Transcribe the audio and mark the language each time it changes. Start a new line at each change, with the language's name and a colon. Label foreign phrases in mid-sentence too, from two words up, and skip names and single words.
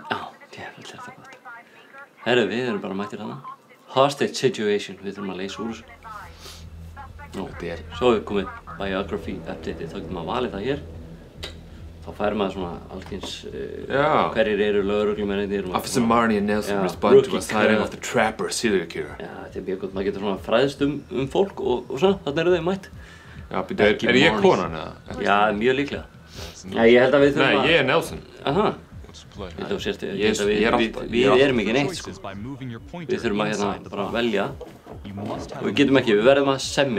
Icelandic: Já, djöfull er þetta gott. Herru, við erum bara mættir hana.
English: Hostage situation,
Icelandic: við þurfum að leysa úr þessu. Nú, svo er komið
English: biography update,
Icelandic: þá getur maður valið það hér. Þá fær maður svona alls hverjir eru lögreglumennirnir.
English: Officer Marnie and Nelson respond to a sighting of the trapper serial killer.
Icelandic: Já, þetta er mjög gott, maður getur svona fræðst fólk og svona, þarna eru þau mætt. Já, er ég konan eða? Já, mjög líklega. Já, ég held að við þurfum að... Nei, ég er Nelson. Aha. Við erum ekki neitt, sko. Við þurfum að hérna bara velja. Og við getum ekki, við verðum að semja.